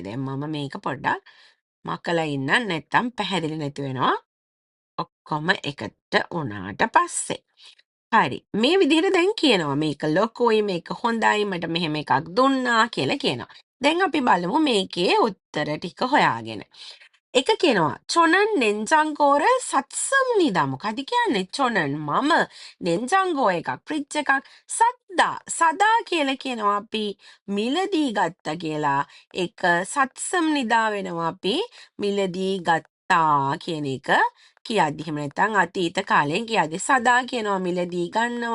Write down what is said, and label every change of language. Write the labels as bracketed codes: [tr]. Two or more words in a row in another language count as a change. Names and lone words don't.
[si] දැන් මම මේක පොඩ්ඩක් මකලා ඉන්නම් නැත්තම් පැහැදිලි නැති වෙනවා. ඔක්කොම එකට වුණාට පස්සේ. හරි. මේ විදිහට දැන් කියනවා මේක ලොකුයි මේක හොඳයි මට මෙහෙම එකක් දුන්නා කියලා කියනවා. දැන් අපි බලමු මේකේ උත්තර ටික හොයාගෙන. එක කියනවා [ko] 저는 냉장고를 샀습니다. [si] මොකද කියන්නේ? 저는 මම 냉장고 එකක් ෆ්‍රිජ් එකක් සදා කියලා කියනවා අපි මිලදී ගත්ත කියලා. ඒක සත්සම් නිදා වෙනවා අපි මිලදී ගත්තා කියන එක කියද්දි. එහෙම නැත්නම් අතීත කාලයෙන් කියද්දි සදා කියනවා මිලදී ගන්නවා.